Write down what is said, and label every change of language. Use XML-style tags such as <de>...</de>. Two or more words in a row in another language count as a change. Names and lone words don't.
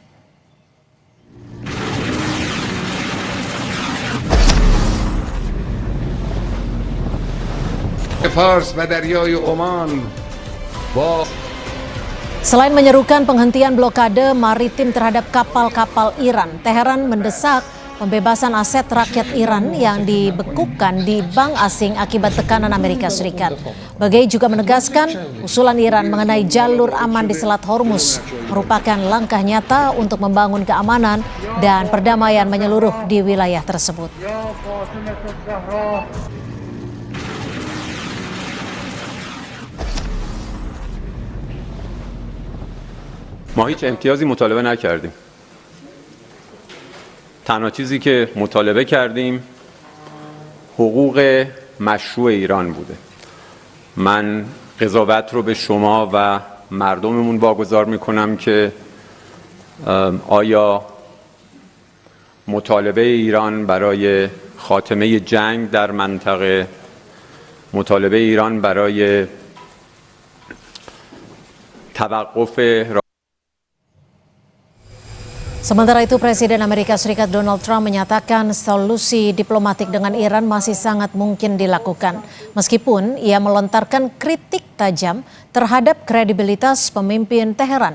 <id>Selain menyerukan penghentian blokade maritim terhadap kapal-kapal Iran, Teheran mendesak pembebasan aset rakyat Iran yang dibekukan di bank asing akibat tekanan Amerika Serikat. Baghai juga menegaskan usulan Iran mengenai jalur aman di Selat Hormuz merupakan langkah nyata untuk membangun keamanan dan perdamaian menyeluruh di wilayah tersebut.</id> <fa>ما هیچ امتیازی مطالبه نکردیم. تنها چیزی که مطالبه کردیم حقوق مشروع ایران بوده. من قضاوت رو به شما و مردممون واگذار میکنم که آیا مطالبه ایران برای خاتمه جنگ در منطقه، مطالبه ایران برای توقف</fa> <id>Sementara itu, Presiden Amerika Serikat Donald Trump menyatakan solusi diplomatik dengan Iran masih sangat mungkin dilakukan. Meskipun ia melontarkan kritik tajam terhadap kredibilitas pemimpin Teheran.</id>